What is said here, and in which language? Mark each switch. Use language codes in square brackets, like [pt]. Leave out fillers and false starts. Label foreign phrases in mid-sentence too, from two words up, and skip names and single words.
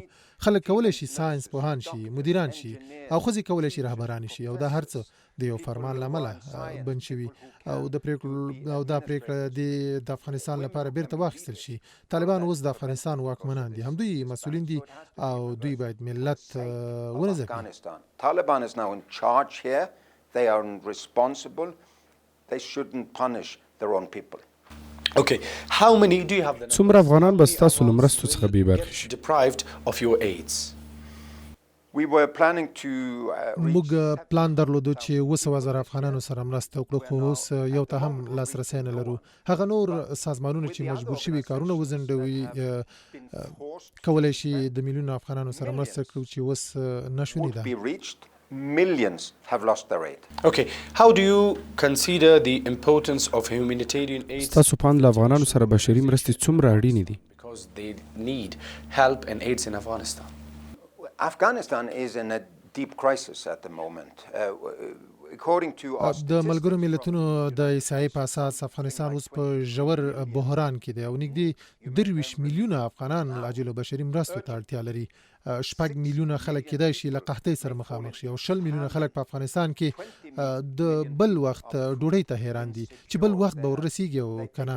[ps] خلک کولی شي ساینس پوهان شي، مدیران شي او ښځې کولی شي رهبرانې شي او دا هر څه د یو فرمان له امله بند شوي او دا پرېکړه د افغانستان لپاره بیرته واخیستل شي. طالبان اوس د افغانستان واکمنان دي، همدوی مسؤلین دي او دوی باید ملت ونځپي. [en] Taliban is now in charge here. They are responsible. They shouldn't punish their own people. Okay, how many do you have [ps] څومره افغانان به ستاسو له مرستو څخه بې برخې شي؟ [en] deprived of your aids? We were planning to [ps] موږ پلان درلودو چې 200,000 افغانانو سره مرسته وکړو، خو اوس یو ته هم لاسرسی نه لرو. هغه نور سازمانونه چې مجبور شوي کارونه وځنډوي کولی شي د میلیونو افغانانو سره مرسته کړو چې اوس ناشونې ده. [en] be reached. Millions have lost their aid. Okay, how do you consider the importance of humanitarian aid? [ps] ستاسو په اند له افغانانو سره بشري مرستې څومره اړینې دي؟ [en] Because they need help and aids in Afghanistan. Afghanistan is in a deep crisis at the moment. According to us, [ps] د ملګرو ملتونو د احصایې په اساس افغانستان اوس په ژور بحران کې دی او نږدې 23 میلیونه افغانان عاجل بشري مرستو ته اړتیا لري. 6 میلیونه خلک کېدای شي له قحطۍ سره مخامخ شي او 20 میلیونه خلک په افغانستان کې د بل وخت ډوډۍ ته حیران دي چې بل وخت به ورسیږي او کنه.